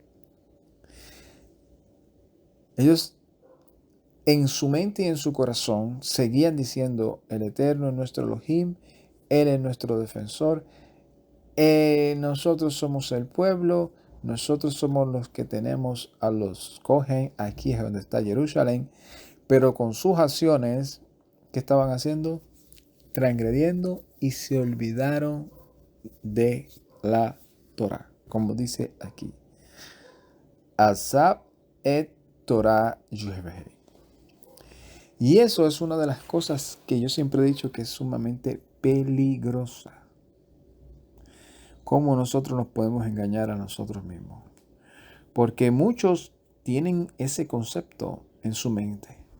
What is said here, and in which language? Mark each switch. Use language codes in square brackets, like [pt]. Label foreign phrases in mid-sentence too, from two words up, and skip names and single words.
[es] Ellos en su mente y en su corazón seguían diciendo, el Eterno es nuestro Elohim, Él es nuestro defensor, nosotros somos el pueblo, nosotros somos los que tenemos a los Cohen, aquí es donde está Jerusalén, pero con sus acciones, ¿qué estaban haciendo? Transgrediendo y se olvidaron de la Torah, como dice aquí. [he] עזב את תורה יהוה. [es] Y eso es una de las cosas que yo siempre he dicho que es sumamente peligrosa. Cómo nosotros nos podemos engañar a nosotros mismos. Porque muchos tienen ese concepto en su mente.